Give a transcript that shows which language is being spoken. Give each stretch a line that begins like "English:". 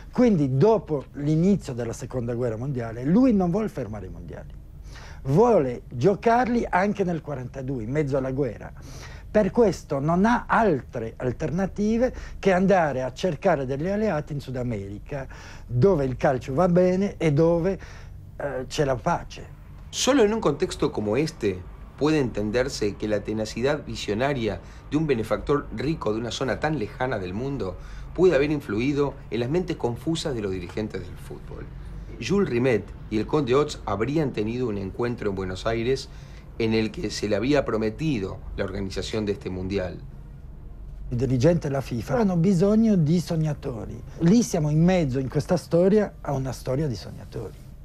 Italian: Quindi dopo l'inizio della Seconda Guerra Mondiale lui non vuole fermare i mondiali. Vuole giocarli anche nel 1942, in mezzo alla guerra. Per questo non ha altre alternative che andare a cercare degli alleati in Sud America, dove il calcio va bene e dove c'è la pace.
Spanish: Solo en un contexto como este puede entenderse que la tenacidad visionaria de un benefactor rico de una zona tan lejana del mundo puede haber influido en las mentes confusas de los dirigentes del fútbol. Jules Rimet y el conde Oz habrían tenido un encuentro en Buenos Aires en el que se le había prometido la organizzaone di este mondiale.
Italian: I dirigenti della FIFA hanno bisogno di sognatori. Lì siamo in mezzo, in questa storia, a una storia di sognatori.